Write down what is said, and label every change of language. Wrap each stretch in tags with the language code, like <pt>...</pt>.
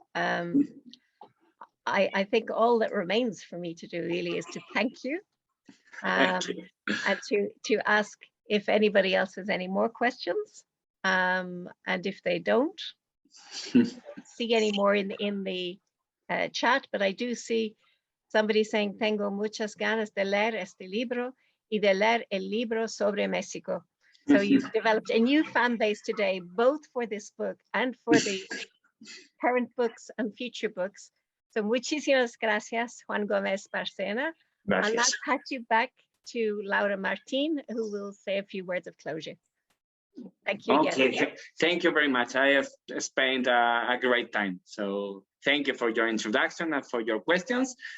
<en>I think all that remains for me to do really is to thank you, and to ask if anybody else has any more questions, and if they don't see any more in the chat, but I do see somebody saying,</en> <es>tengo muchas ganas de leer este libro y de leer el libro sobre México.</es> <en>So you've developed a new fan base today, both for this book and for the current books and future books. So</en> <es>muchísimas gracias, Juan Gómez Bárcena. Gracias.</es> <en>And I'll pass you back to Laura Martín, who will say a few words of closure. Thank you again. Okay, thank you very much. I have spent a great time. So thank you for your introduction and for your questions.</en>